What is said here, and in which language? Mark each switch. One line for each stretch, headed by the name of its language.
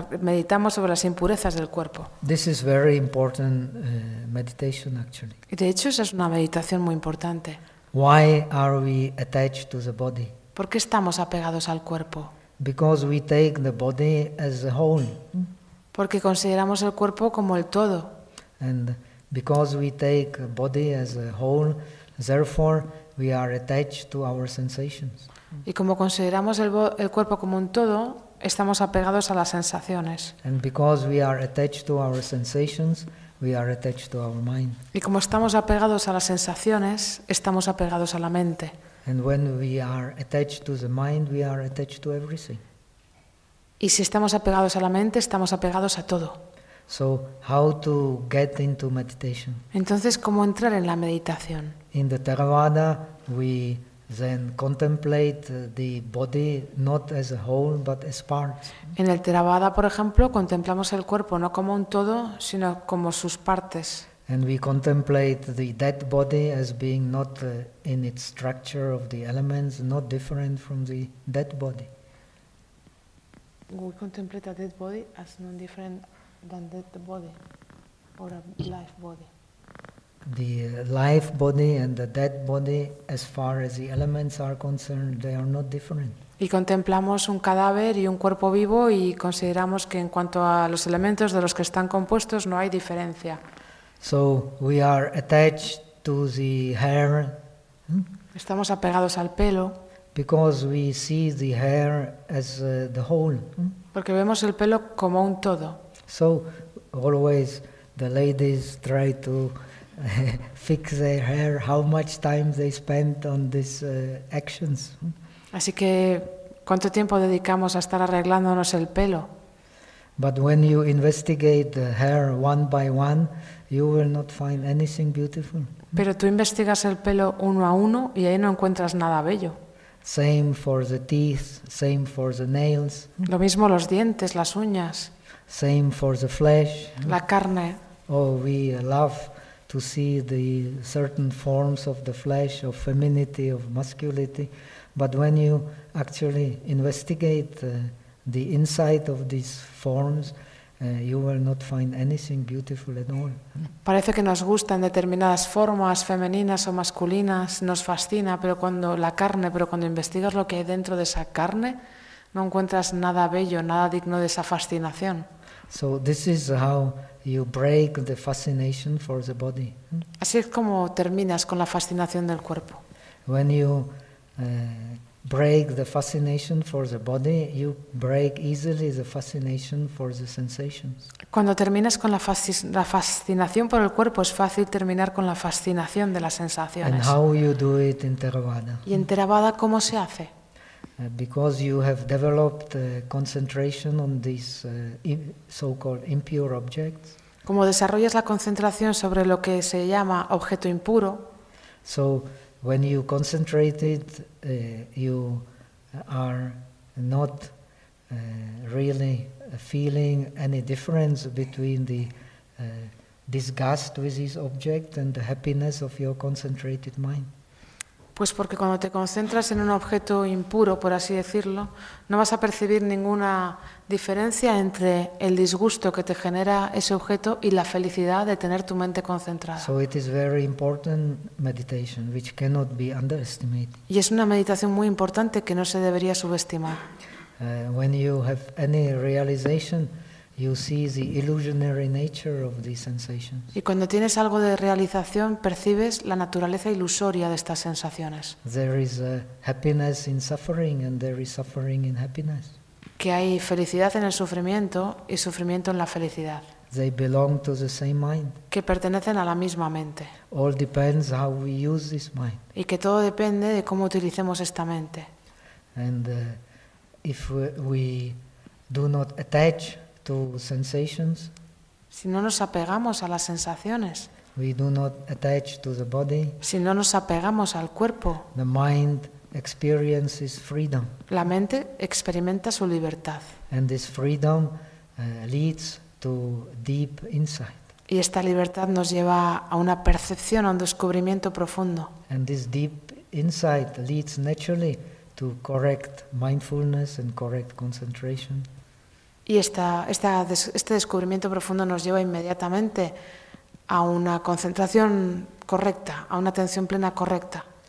Spanish: Meditamos sobre las impurezas del cuerpo.
English: This is very important meditation, actually.
Spanish: Y de hecho, esa es una meditación muy importante.
English: Why are we attached to the body?
Spanish: ¿Por qué estamos apegados al cuerpo?
English: Because we take the body as a whole.
Spanish: Porque consideramos el cuerpo como el todo.
English: And because we take a body as a whole, therefore we are attached to our sensations.
Spanish: Y como consideramos el cuerpo como un todo, estamos apegados a las sensaciones.
English: And because we are attached to our sensations, we are attached to our mind.
Spanish: Y como estamos apegados a las sensaciones, estamos apegados a la mente.
English: And when we are attached to the mind, we are attached to everything.
Spanish: Y si estamos apegados a la mente, estamos apegados a todo.
English: So how to get into meditation?
Spanish: Entonces, ¿cómo entrar en la meditación?
English: In the Theravada, we then contemplate the body not as a whole but as parts.
Spanish: En el Theravada, por ejemplo, contemplamos el cuerpo no como un todo, sino como sus partes.
English: And we contemplate the dead body as being not in its structure of the elements, not different from the dead body. We contemplate a dead body as non-different than the body, or a life body. The life body and the dead body, as far as the elements are concerned, they are not different.
Spanish: Y contemplamos un cadáver y un cuerpo vivo y consideramos que en cuanto a los elementos de los que están compuestos no hay diferencia.
English: So we are attached to the hair.
Spanish: Estamos apegados al pelo.
English: Because we see the hair as the whole.
Spanish: Porque vemos el pelo como un todo.
English: So always the ladies try to fix their hair, how much time they spend on these actions.
Spanish: Así que ¿Cuánto tiempo dedicamos a estar arreglándonos el pelo?
English: But when you investigate the hair one by one, you will not find anything beautiful.
Spanish: Pero tú investigas el pelo uno a uno y ahí no encuentras nada bello.
English: Same for the teeth, same for the nails.
Spanish: Lo mismo los dientes, las uñas.
English: Same for the flesh.
Spanish: La carne.
English: Oh, we love to see the certain forms of the flesh, of femininity, of masculinity, but when you actually investigate the inside of these forms, you will not find anything beautiful at all.
Spanish: Parece que nos gustan determinadas formas femeninas o masculinas, nos fascina, pero cuando la carne, pero cuando investigas lo que hay dentro de esa carne, no encuentras nada bello, nada digno de esa fascinación.
English: So this is how you break the fascination for the body.
Spanish: Así es como terminas con la fascinación del cuerpo.
English: When you break the fascination for the body, you break easily the fascination for the sensations.
Spanish: Cuando terminas con la fascinación por el cuerpo, es fácil terminar con la fascinación de las sensaciones.
English: And how you do it in Theravada?
Spanish: ¿Y en Theravada cómo se hace?
English: Because you have developed concentration on these so-called impure objects.
Spanish: Como desarrollas la concentración sobre lo que se llama objeto impuro.
English: So when you concentrate it, you are not really feeling any difference between the disgust with this object and the happiness of your concentrated mind.
Spanish: Pues porque cuando te concentras en un objeto impuro, por así decirlo, no vas a percibir ninguna diferencia entre el disgusto que te genera ese objeto y la felicidad de tener tu mente concentrada.
English: So it is very important meditation, which cannot be underestimated.
Spanish: Y es una meditación muy importante que no se debería subestimar.
English: When you have any realization, you see the illusionary nature of these sensations.
Spanish: Y cuando tienes algo de realización, percibes la naturaleza ilusoria de estas sensaciones.
English: There is a happiness in suffering, and there is suffering in happiness.
Spanish: Que hay felicidad en el sufrimiento y sufrimiento en la felicidad.
English: They belong to the same mind.
Spanish: Que pertenecen a la misma mente.
English: All depends how we use this mind.
Spanish: Y que todo depende de cómo utilicemos esta mente.
English: And if we do not attach to sensations,
Spanish: si no nos apegamos a las sensaciones,
English: we do not attach to the body,
Spanish: si no nos apegamos al cuerpo,
English: the mind experiences freedom,
Spanish: la mente experimenta su libertad,
English: and this freedom leads to deep insight,
Spanish: y esta libertad nos lleva a una percepción, a un descubrimiento profundo,
English: and this deep insight leads naturally to correct mindfulness and correct concentration.
Spanish: Y este descubrimiento profundo nos lleva inmediatamente a una concentración correcta, a una atención plena correcta.